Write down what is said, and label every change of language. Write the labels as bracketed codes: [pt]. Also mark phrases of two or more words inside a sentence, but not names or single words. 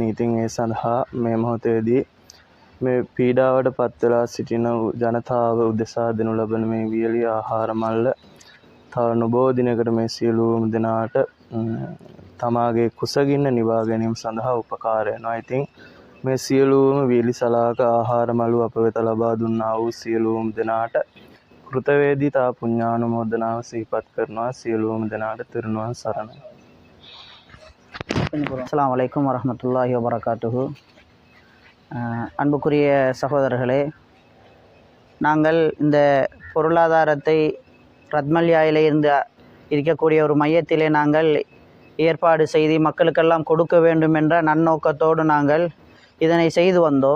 [si] ඉතින් ඒ සඳහා මේ මොහොතේදී මේ පීඩාවට පත් වෙලා සිටින ජනතාව උදෙසා දෙනු ලබන මේ වියලි ආහාර මල්ල තව නොබෝ දිනකට මේ සියලුම දෙනාට තමාගේ කුසගින්න නිවා ගැනීම සඳහා උපකාර වෙනවා. ඉතින් මේ සියලුම වියලි සලාක ආහාර මළු අප වෙත ලබා දුන්නා වූ සියලුම දෙනාට කෘතවේදීතා පුණ්‍යානුමෝදනාව සිහිපත් කරනවා. සියලුම දෙනාට තෙරුවන් සරණයි. [ar] السلام عليكم ورحمة الله وبركاته. [ta] அன்புக்குரிய சகோதரர்களே, நாங்கள் இந்த பொருளாதாரத்தை ரத்மல்யாயிலே இருந்து இருக்கக்கூடிய ஒரு மையத்திலே நாங்கள் ஏற்பாடு செய்து மக்களுக்கெல்லாம் கொடுக்க வேண்டும் என்ற நன்னோக்கத்தோடு நாங்கள் இதனை செய்து வந்தோம்.